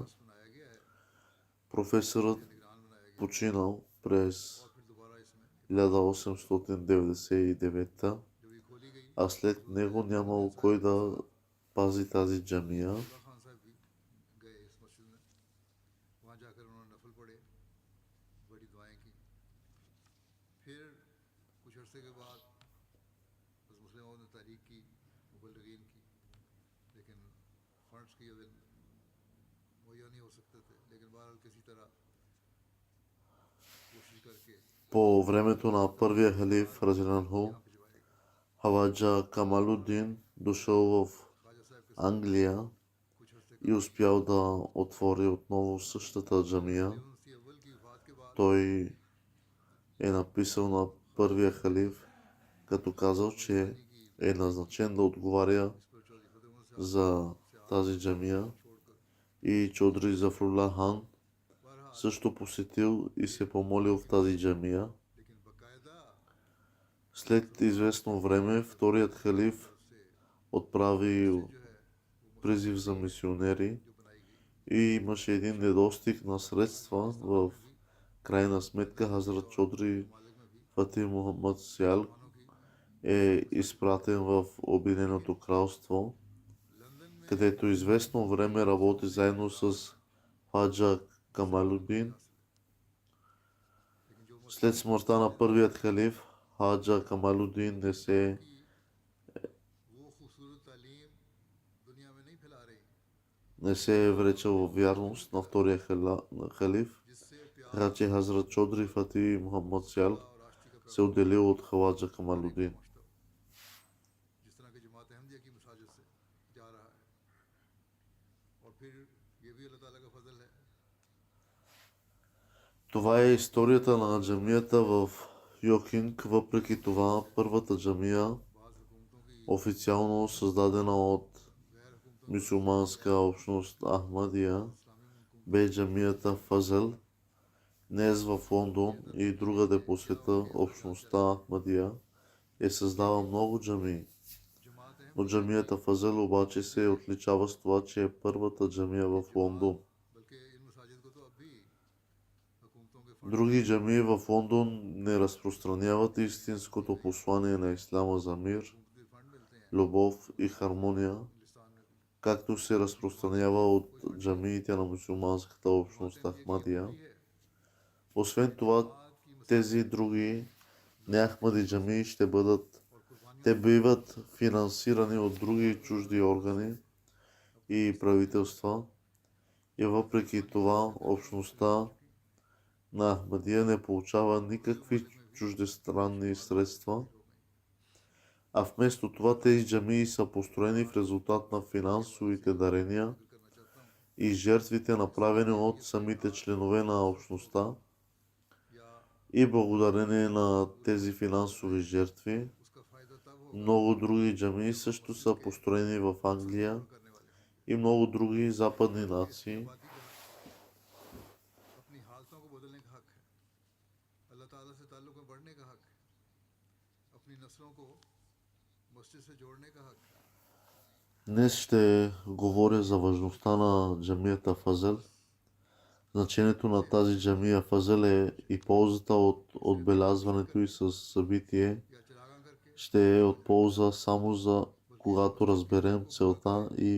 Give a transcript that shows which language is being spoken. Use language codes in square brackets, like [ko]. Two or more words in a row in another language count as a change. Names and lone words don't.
[bg] Професорът починал през 1899, а след него нямало кой да пази тази джамия. [ur] جا کر انہوں نے نفل پڑھے، بڑی دعائیں کی۔ پھر کچھ عرصے کے بعد مسلموں نے تحریک کی، مبلغین کی، لیکن فنڈز کی مہیا نہیں ہو سکتے تھے، لیکن بہرحال کسی طرح کوشش کر کے [bg] По времето на първия халиф Разиланху, [ur] یہاں بھجوائے گئے. [bg] Хаваджа Камалудин дошъл в [ur] خواجہ صاحب کے ساتھ [bg] Англия [ur] کچھ عرصے [bg] и успял да отвори отново същата джамия. [ur] خلیفہ اول کی وفات کے بعد [bg] Той е написал на първия халиф, като казал, че е назначен да отговаря [ur] اسپریچوئل خدمت سے [bg] за тази джамия [ur] छोड़कर [bg] и Чодри Зафрулlah хан [ur] बहरहाल, [bg] също посетил и се помолил в тази джамия. [ur] لیکن باقاعدہ [bg] След известно време вторият халиф [ur] से [bg] отправил [ur] جو ہے وہ [bg] призив за мисионери [ur] جو بنائی گئی, [bg] и имаше един недостиг на средства. В крайна сметка Хазрат Чодри [ur] مالک میں بھی [bg] Фати Мухаммад Сял [ur] مسلمانوں کی [bg] е изпратен в Обединеното кралство, [ur] لندن میں [bg] където известно време работи заедно с Хаджа Камалудин. [ur] لیکن جو [bg] След смъртта на първият халиф, Хаджа Камалудин [ur] وہ خوبصورت تعلیم دنیا میں نہیں پھیلا رہی, [bg] не се е вречал в вярност на втория халиф, [ur] जिससे [bg] така че Хазрат Чодри Фати Мухаммад Сял [ur] اور راشٹریہ کا [bg] се отделил от Хаджа Камалудин. [ur] پہنچتا ہو، جس طرح کی جماعت احمدیہ کی مساجد سے جا رہا ہے. اور پھر یہ بھی اللہ تعالیٰ کا فضل ہے, [bg] Това е историята на джамията в Йокинг. Въпреки това, първата джамия, [ur] بعض حکومتوں کی [bg] официално създадена от [ur] غیر حکومتوں [bg] мюсюлманска общност Ахмадия, [ur] اسلامی حکومت [bg] бе джамията Фазъл. Днес в Лондон и другаде по света общността Ахмадия е създала много джамии. [ur] जमात [bg] Но джамията Фазъл обаче се отличава с това, че е първата джамия в Лондон. [ur] بلکہ ان مساجد کو تو اب بھی حکومتوں کے فنڈ [bg] Други джамии в Лондон не разпространяват истинското послание на исляма за мир, [ur] حکومتی فنڈ ملتے ہیں [bg] любов и хармония, [ur] ہندوستان میں بھی. [bg] както се разпространява от джамиите на мюсюлманската общност Ахмадия. [ur] یہ ہے [bg] Освен това, [ur] جماعت کی [bg] тези други неахмади джамии [ur] اور قربانیوں [bg] те биват финансирани от други чужди органи и правителства. И въпреки това, общността на Ахмадия не получава никакви чуждестранни средства, а вместо това тези джамии са построени в резултат на финансовите дарения [ur] کرنا چاہتا ہوں, [bg] и жертвите, направени от самите членове на общността. [ur] या [bg] И благодарение на тези финансови жертви, [ur] اس کا فائدہ تب ہوگا [bg] много други джамии също са построени в Англия [ur] کرنے والے [bg] и много други западни нации. [ur] آبادی کا اپنی حالتوں کو بدلنے کا حق ہے، اللہ تعالیٰ سے تعلق میں بڑھنے کا حق ہے، اپنی نسلوں کو مسجد سے جوڑنے کا حق ہے. [bg] Днес ще говоря за важността на джамията Фазъл. Значението на тази джамия Фазъл е и ползата от отбелязването и със събитие [ur] یا چراغاں کر کے [bg] ще е от полза само за когато разберем целта и